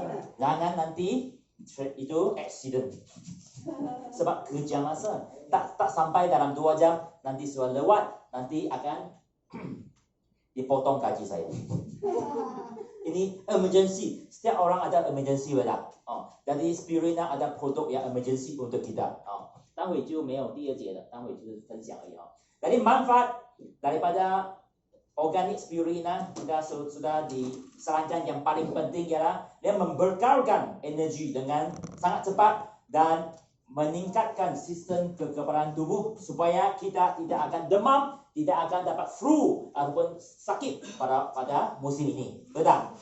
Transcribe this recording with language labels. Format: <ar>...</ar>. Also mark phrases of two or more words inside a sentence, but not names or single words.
<ms>Jangan nanti itu accident. Sebab kerja masa tak sampai dalam 2 jam, nanti sudah lewat, nanti akan dipotong gaji saya. Ini emergency. Setiap orang ada emergency, betul? Jadi Spirina ada produk yang emergency untuk kita.</ms> <zh>待会就没有第二节了，待会就是分享而已。</zh> <ms>Jadi manfaat daripada organic Spirina kita sudah disarankan yang paling penting ialah dia membekalkan energi dengan sangat cepat dan meningkatkan sistem kekebalan tubuh supaya kita tidak akan demam, tidak akan dapat flu ataupun sakit pada musim ini. Betul?</ms>